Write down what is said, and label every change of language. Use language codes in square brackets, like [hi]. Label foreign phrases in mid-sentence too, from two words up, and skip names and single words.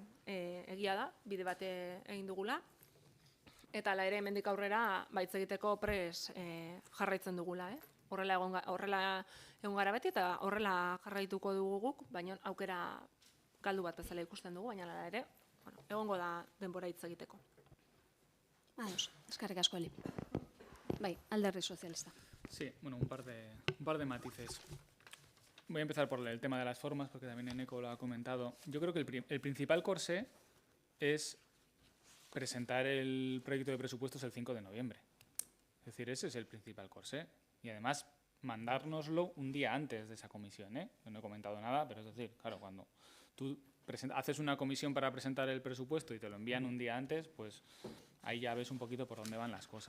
[eu] Egia da, bide bate egin dugula, eta hala ere hemendik aurrera hitz egiteko pres jarraitzen dugula, Horrela egon gara beti eta horrela jarraituko dugu guk, baina aukera galdu bat bezala ikusten dugu, baina hala ere, egongo da denbora hitz egiteko. Ados, eskerrik asko, Eli. Bai, alderdi sozialista. [es] Sí, un par de matices. Voy a empezar por el tema de las formas, porque también Eneko lo ha comentado. Yo creo que el principal corsé es presentar el proyecto de presupuestos el 5 de noviembre. Es decir, ese es el principal corsé. Y además, mandárnoslo un día antes de esa comisión, Yo no he comentado nada, pero es decir, claro, cuando tú haces una comisión para presentar el presupuesto y te lo envían un día antes, pues ahí ya ves un poquito por dónde van las cosas.